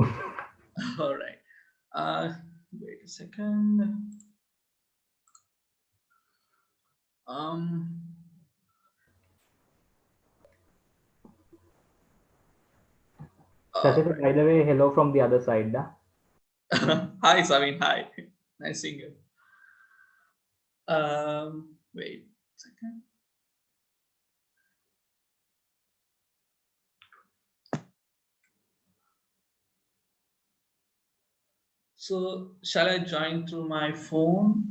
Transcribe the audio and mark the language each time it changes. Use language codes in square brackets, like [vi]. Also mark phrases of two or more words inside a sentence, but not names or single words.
[en] All right. Wait a second. Shashita, by the way, hello from the other side. Da? Hi, Savin. Hi. Nice seeing you. Wait a second. So, shall I join through my phone?